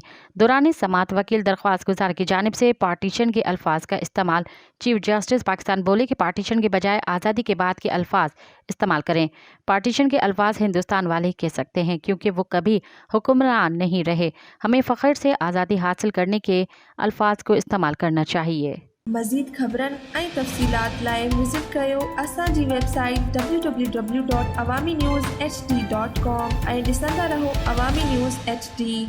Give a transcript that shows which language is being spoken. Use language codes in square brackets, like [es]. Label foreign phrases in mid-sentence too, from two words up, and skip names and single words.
[ur] دوران سماعت وکیل درخواست گزار کی جانب سے پارٹیشن کے الفاظ کا استعمال چیف جسٹس پاکستان بولے کہ پارٹیشن کے بجائے آزادی کے بعد کے الفاظ استعمال کریں۔ پارٹیشن کے الفاظ ہندوستان والے کہہ سکتے ہیں کیونکہ وہ کبھی حکمران نہیں رہے۔ ہمیں فخر سے آزادی حاصل کرنے کے الفاظ کو استعمال کرنا چاہیے۔ [sd] مزید خبرن ऐं तफ़सीलात लाइ विज़िट कयो असांजी वेबसाइट www.awamiNewsHD.com ऐं ॾिसंदा रहो अवामी न्यूज़ HD।